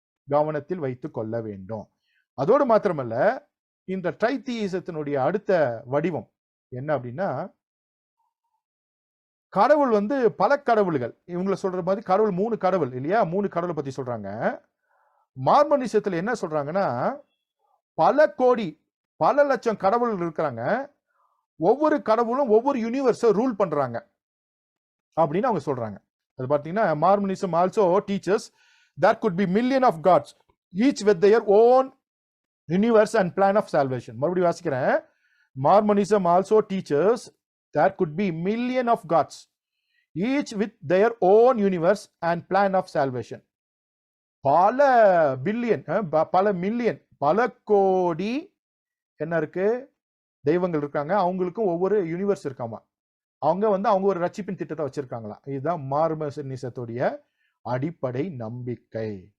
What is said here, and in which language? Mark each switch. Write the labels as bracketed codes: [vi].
[ta] கவனத்தில் வைத்துக் கொள்ள வேண்டும். அதோடு மாத்திரமல்ல, இந்த ட்ரைத்தீசத்தினுடைய அடுத்த வடிவம் என்ன அப்படின்னா, கடவுள் வந்து பல கடவுள்கள். இவங்கள சொல்ற மாதிரி கடவுள் 3 கடவுள் இல்லையா? 3 கடவுளை பத்தி சொல்றாங்க. மார்மனிசத்துல என்ன சொல்றாங்கன்னா, பல கோடி, பல லட்சம் கடவுள்கள் இருக்கிறாங்க. ஒவ்வொரு கடவுளும் ஒவ்வொரு யூனிவர்ஸை ரூல் பண்றாங்க அப்படின்னு அவங்க சொல்றாங்க. அது பார்த்தீங்கன்னா, Mormonism also teachers [en] there could be million of gods each with their own universe and plan of salvation. [ta] மறுபடியும் வாசிக்கிறேன். [en] Mormonism also teaches there could be million of gods each with their own universe and plan of salvation. [ta] பல billion, பல million, பல கோடி என்ன இருக்கு? தெய்வங்கள் இருக்காங்க. அவங்களுக்கும் ஒவ்வொரு யூனிவர்ஸ் இருக்காமா. அவங்க ஒரு ரட்சிப்பின் திட்டத்தை வச்சிருக்காங்களா. இதுதான் மார்மனிசத்துடைய அடிப்படை நம்பிக்கை.